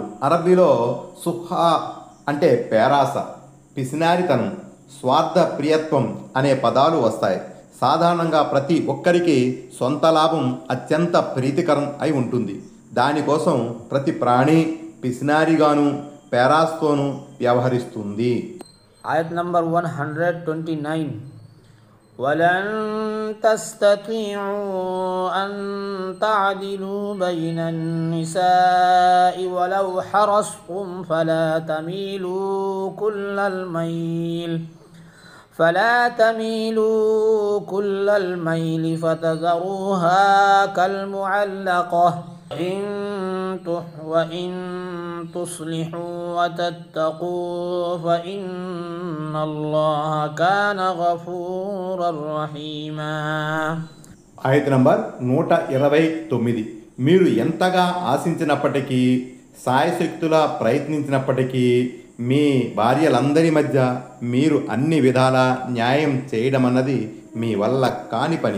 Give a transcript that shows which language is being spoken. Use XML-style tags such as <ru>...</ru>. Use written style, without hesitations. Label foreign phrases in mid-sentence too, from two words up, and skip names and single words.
<te>అరబీలో సుహా అంటే పేరాస, పిసినారితనం, స్వార్థ ప్రియత్వం అనే పదాలు వస్తాయి. సాధారణంగా ప్రతి ఒక్కరికి సొంత లాభం అత్యంత ప్రీతికరం అయి ఉంటుంది. దానికోసం ప్రతి ప్రాణి పిసినారిగాను పేరాస్తోనూ వ్యవహరిస్తుంది.</te> <en>Ayat number 129.</en> <ar>ولن تستطيعوا أن تعدلوا بين النساء ولو حرصتم فلا تميلوا كل الميل فتذروها كالمعلقة وإن تصلحوا وتتقوا فإن الله كان غفورا رحيما.</ar> <te>ఆయత నంబర్ 129. మీరు ఎంతగా ఆశించినప్పటికీ సాయశక్తులా ప్రయత్నించినప్పటికీ మీ భార్యలందరి మధ్య మీరు అన్ని విధాలా న్యాయం చేయడం అన్నది మీ వల్ల కాని పని.</te>